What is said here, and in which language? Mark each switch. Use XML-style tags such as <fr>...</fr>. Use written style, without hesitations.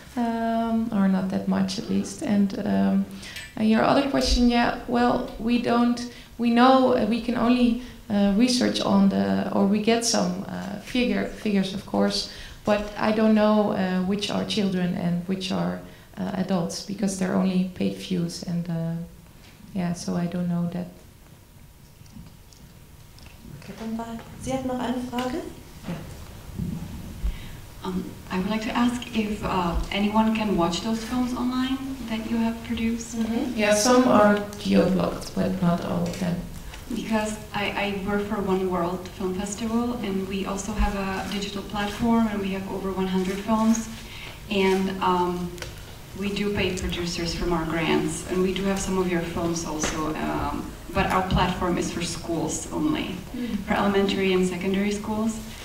<en>Or not that much at least. And your other question, well, we know we can only research on or we get some figures of course, but I don't know which are children and which are adults, because they're only paid views, and so I don't know that.</en> <de>Okay, Sie hat noch eine Frage? Ja.</de> <en>I would like to ask if anyone can watch those films online that you have produced. Yeah, some are geo-blocked, but not all of them. Because I work for One World Film Festival, and we also have a digital platform, and we have over 100 films, and we do pay producers from our grants, and we do have some of your films also, but our platform is for schools only, for elementary and secondary schools.</en>